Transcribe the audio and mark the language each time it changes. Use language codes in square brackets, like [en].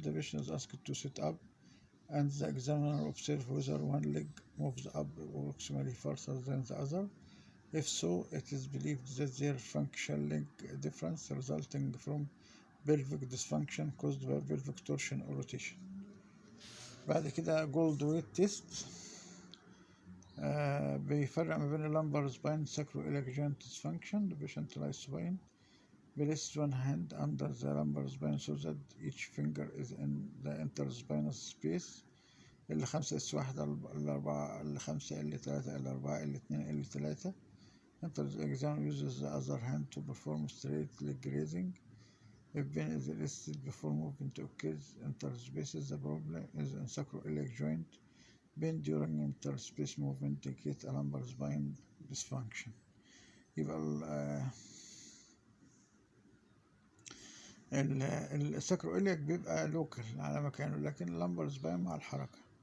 [en] The patient is asked to sit up, and the examiner observes whether one leg moves up approximately faster than the other. If so, it is believed that there is functional leg difference resulting from pelvic dysfunction caused by pelvic torsion or rotation. [ar] بعد كده جولد ويت تيست بيفرق ما بين اللمبر سباين [en] sacroiliac joint dysfunction. The patient lies supine. Place one hand under the lumbar spine so that each finger is in the interspinous space. L5 S1 L4 L5 L3 L4 L2 L3. The examiner uses the other hand to perform straight leg raising. If pain is elicited before movement occurs interspaces, the problem is in sacroiliac joint. Pain during interspace movement indicates a lumbar spine dysfunction. [ar] يبقى الساكروإلياك بيبقى لوكال على مكانه، لكن اللمبر سباين مع الحركة.